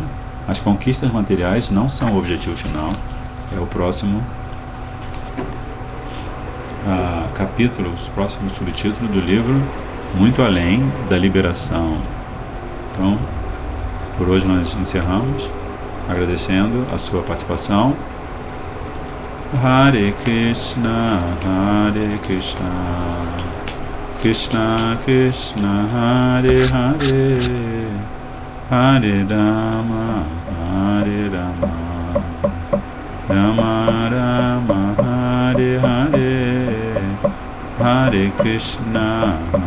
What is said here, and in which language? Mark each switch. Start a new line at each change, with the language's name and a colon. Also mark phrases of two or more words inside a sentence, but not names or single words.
Portuguese: As conquistas materiais não são o objetivo final. É o próximo capítulo, o próximo subtítulo do livro, Muito Além da Liberação. Então, por hoje nós encerramos, agradecendo a sua participação.
Sanskrit: Hare Krishna, Krishna Krishna, Hare Hare, Hare Rama, Rama Rama, Hare Hare, Hare Krishna,